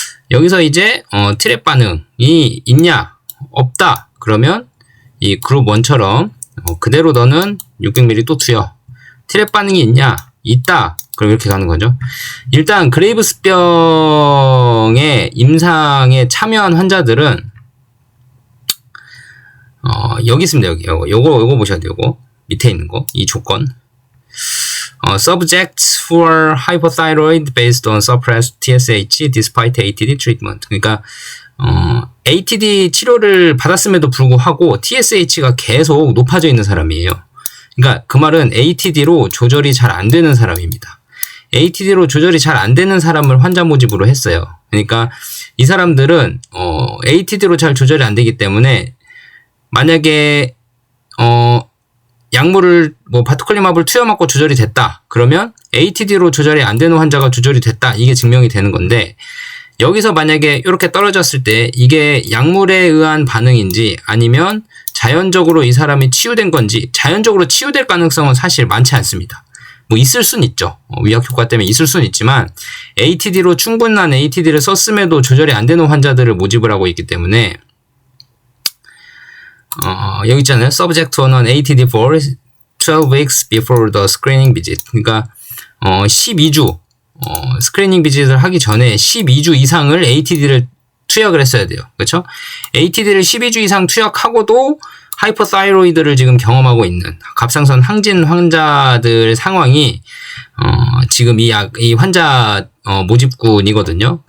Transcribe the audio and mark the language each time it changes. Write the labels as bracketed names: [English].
[Korean] 여기서 이제 트랩 반응이 있냐 없다 그러면 이 그룹 1처럼 그대로 너는 600ml 또 투여 트랩 반응이 있냐 있다 그럼 이렇게 가는 거죠. 일단 그레이브스병의 임상에 참여한 환자들은 여기 있습니다. 여기 요거 보셔야 돼요. 요거 밑에 있는 거 이 조건 [English] subjects who are hypothyroid based on suppressed TSH despite ATD treatment. [Korean] 그러니까 ATD 치료를 받았음에도 불구하고 TSH가 계속 높아져 있는 사람이에요. 그러니까 그 말은 ATD로 조절이 잘 안 되는 사람입니다. ATD로 조절이 잘 안 되는 사람을 환자 모집으로 했어요. 그러니까 이 사람들은 ATD로 잘 조절이 안 되기 때문에 만약에 약물을 바토클리마브를 투여 맞고 조절이 됐다. 그러면 ATD로 조절이 안 되는 환자가 조절이 됐다. 이게 증명이 되는 건데 여기서 만약에 이렇게 떨어졌을 때 이게 약물에 의한 반응인지 아니면 자연적으로 이 사람이 치유된 건지 자연적으로 치유될 가능성은 사실 많지 않습니다. 뭐 있을 수는 있죠. 위약 효과 때문에 있을 수는 있지만 ATD로 충분한 ATD를 썼음에도 조절이 안 되는 환자들을 모집을 하고 있기 때문에 여기 있잖아요. [English] Subject on an ATD for 12 weeks before the screening visit. [Korean] 그러니까 12주 스크리닝 비짓을 하기 전에 12주 이상을 ATD를 투약을 했어야 돼요. 그렇죠? ATD를 12주 이상 투약하고도 하이퍼사이로이드를 지금 경험하고 있는 갑상선 항진 환자들 상황이 지금 이 환자 모집군이거든요.